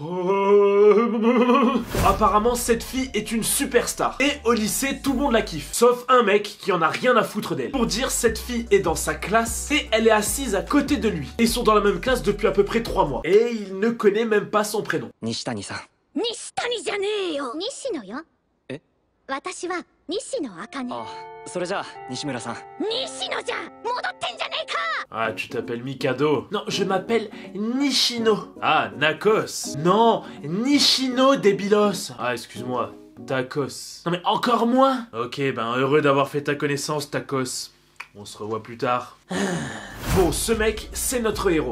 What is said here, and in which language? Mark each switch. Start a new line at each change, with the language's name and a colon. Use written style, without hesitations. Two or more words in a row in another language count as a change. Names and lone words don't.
French: Apparemment cette fille est une superstar. Et au lycée, tout le monde la kiffe. Sauf un mec qui en a rien à foutre d'elle. Pour dire, cette fille est dans sa classe et elle est assise à côté de lui. Ils sont dans la même classe depuis à peu près 3 mois. Et il ne connaît même pas son prénom.
Japanese: Nishitani-san. Nishitani じゃねえよ。西野よ。え？私は西野茜。あ、それじゃあ西村さん。西野じゃ。戻ってんじゃねえか。
French: Ah, tu t'appelles Mikado? Non, je m'appelle Nishino. Ah, Nakos. Non, Nishino débilos. Ah, excuse-moi, Tacos. Non mais encore moins. Ok, ben heureux d'avoir fait ta connaissance, Tacos. On se revoit plus tard. Bon, ce mec, c'est notre héros.